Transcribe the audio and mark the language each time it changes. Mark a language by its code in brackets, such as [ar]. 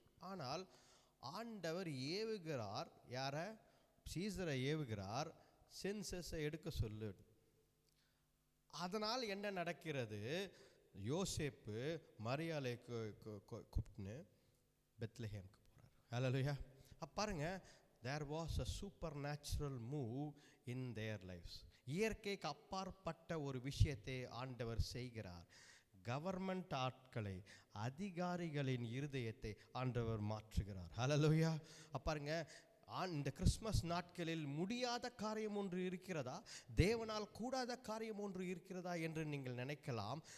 [ta] ஆனால் ஆண்டவர் ஏவுகிறார். யாரை? சீசரை ஏவுகிறார், சென்சஸை எடுக்க சொல்லு. அதனால் என்ன நடக்கிறது? யோசேப்பு மரியாளை கூப்பிட்டுன்னு பெத்லஹேமுக்கு போகிறார். ஹல்லேலூயா. பாருங்க, [en] there was a supernatural move in their lives. [ta] இயற்கைக்கு அப்பாற்பட்ட ஒரு விஷயத்தை ஆண்டவர் செய்கிறார். கவர்மெண்ட் ஆட்களை, அதிகாரிகளின் இருதயத்தை ஆண்டவர் மாற்றுகிறார். ஹல்லேலூயா. பாருங்க, இந்த கிறிஸ்மஸ் நாட்களில் முடியாத காரியம் ஒன்று இருக்கிறதா? தேவனால் கூடாத காரியம் ஒன்று இருக்கிறதா என்று நீங்கள் நினைக்கலாம்.